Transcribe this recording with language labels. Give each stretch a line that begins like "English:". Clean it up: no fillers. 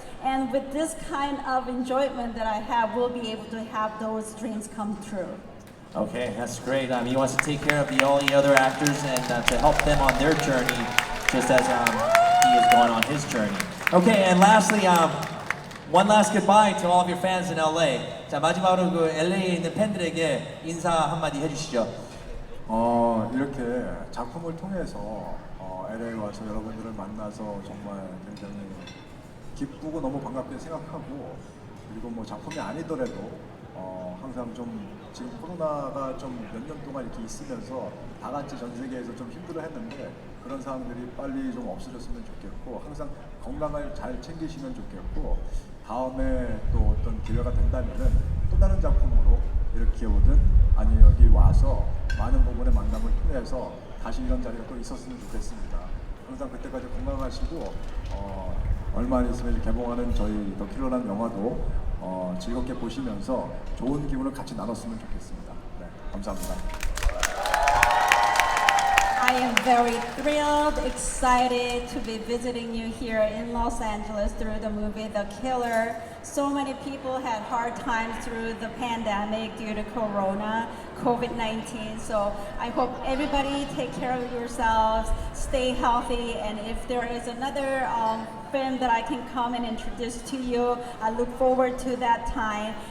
English: And with this kind of enjoyment that I have, we'll be able to have those dreams come true. Okay, that's great. He wants to take care of all the other actors and to help them on their journey, just as he is going on his journey. Okay, and lastly, one last goodbye to all of your fans in LA.
Korean: 자, 마지막으로 그 LA에 있는 팬들에게 인사 한마디 해주시죠. 이렇게 작품을 통해서 LA 와서 여러분들을 만나서 정말 굉장히 기쁘고 너무 반갑게 생각하고 그리고 뭐 작품이 아니더라도 항상 좀 지금 코로나가 좀 몇 년 동안 이렇게 있으면서 다 같이 전 세계에서 좀 힘들어했는데 그런 상황들이 빨리 좀 없어졌으면 좋겠고 항상 건강을 잘 챙기시면 좋겠고 다음에 또 어떤 기회가 된다면은 또 다른 작품으로 이렇게 오든 아니 여기 와서 많은 부분의 만남을 통해서 다시 이런 자리가 또 있었으면 좋겠습니다. 항상 그때까지 건강하시고 얼마 안 있으면 이제 개봉하는 저희 더킬러라는 영화도 즐겁게 보시면서 좋은 기분을 같이 나눴으면 좋겠습니다. 네, 감사합니다.
English: I am very thrilled, excited to be visiting you here in Los Angeles through the movie The Killer. So many people had hard times through the pandemic due to Corona, COVID-19. So I hope everybody take care of yourselves, stay healthy, and if there is another film that I can come and introduce to you, I look forward to that time.